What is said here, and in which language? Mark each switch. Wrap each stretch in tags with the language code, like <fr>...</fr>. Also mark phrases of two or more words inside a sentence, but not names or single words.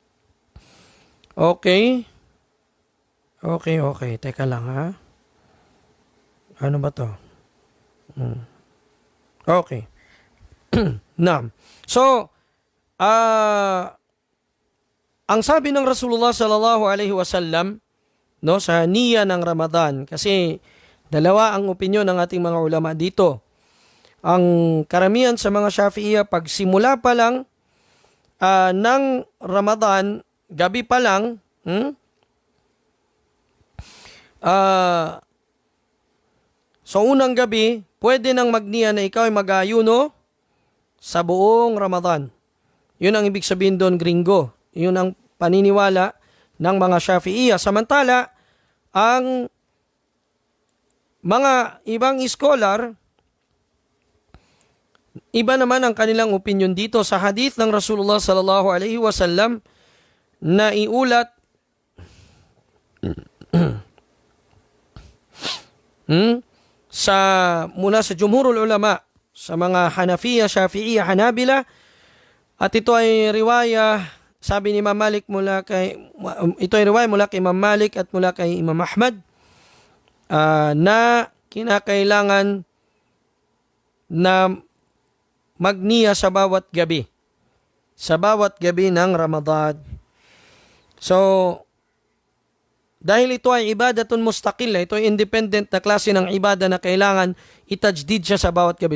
<tl>Okay. Okay, okay. Teka lang ha. Ano ba to? Okay. Naam. So, ang sabi ng Rasulullah</tl> <ar>صلى الله عليه وسلم,</ar> <tl>no, sa niya ng Ramadan, kasi dalawa ang opinyon ng ating mga ulama dito. Ang karamihan sa mga Shafi'iyya, pag simula pa lang ng Ramadan, gabi pa lang, so unang gabi, pwede nang magniya na ikaw ay mag-ayuno sa buong Ramadan. Yun ang ibig sabihin doon, gringo. Yun ang paniniwala ng mga Shafi'iyya. Samantala, ang mga ibang scholar, iba naman ang kanilang opinion dito sa hadith ng Rasulullah</tl> <ar>صلى الله عليه وسلم</ar> <tl>na iulat mula sa</tl> <ar>جمهور العلماء,</ar> <tl>sa mga Hanafiya, Shafi'iyya, Hanabila, at ito ay riwaya, sabi ni Imam Malik ito ay riwaya mula kay Imam Malik at mula kay Imam Ahmad, na kinakailangan na magniya sa bawat gabi ng Ramadan. So, dahil ito ay</tl> <ar>عبادة مستقلة,</ar> <tl>ito ay independent na klase ng ibada na kailangan itajdid siya sa bawat gabi.</tl>